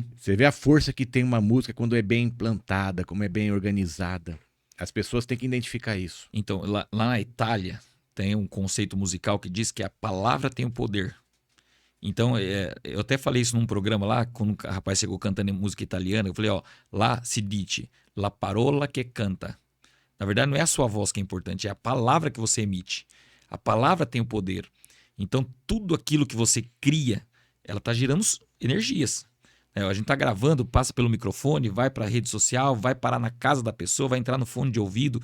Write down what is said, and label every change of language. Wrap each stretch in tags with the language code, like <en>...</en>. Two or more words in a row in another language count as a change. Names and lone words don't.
<pt>Você vê a força que tem uma música quando é bem implantada, como é bem organizada. As pessoas têm que identificar isso. Então, lá na Itália, tem um conceito musical que diz que a palavra tem o poder. Então, eu até falei isso num programa lá, quando o rapaz chegou cantando em música italiana, eu falei, ó, lá</pt> <it>se dice, la parola che canta.</it> <pt>Na verdade, não é a sua voz que é importante, é a palavra que você emite. A palavra tem o poder. Então, tudo aquilo que você cria, ela está gerando energias. A gente está gravando, passa pelo microfone, vai para a rede social, vai parar na casa da pessoa, vai entrar no fone de ouvido.</pt>